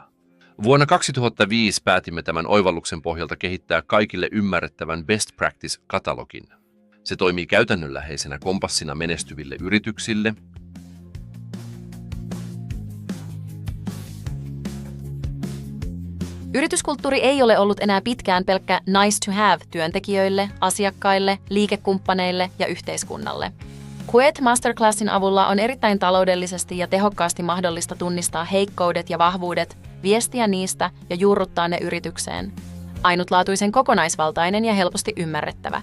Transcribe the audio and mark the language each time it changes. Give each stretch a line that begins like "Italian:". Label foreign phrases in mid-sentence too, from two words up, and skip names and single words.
Finnish: Vuonna 2005 päätimme tämän oivalluksen pohjalta kehittää kaikille ymmärrettävän
English: Best Practice-
Finnish: katalogin. Se toimii käytännönläheisenä kompassina menestyville yrityksille. Yrityskulttuuri ei ole ollut enää pitkään pelkkä
English: nice to have
Finnish: työntekijöille, asiakkaille, liikekumppaneille ja yhteiskunnalle. QET Masterclassin avulla on erittäin taloudellisesti ja tehokkaasti mahdollista tunnistaa heikkoudet ja vahvuudet, viestiä niistä ja juurruttaa ne yritykseen. Ainutlaatuisen kokonaisvaltainen ja helposti ymmärrettävä.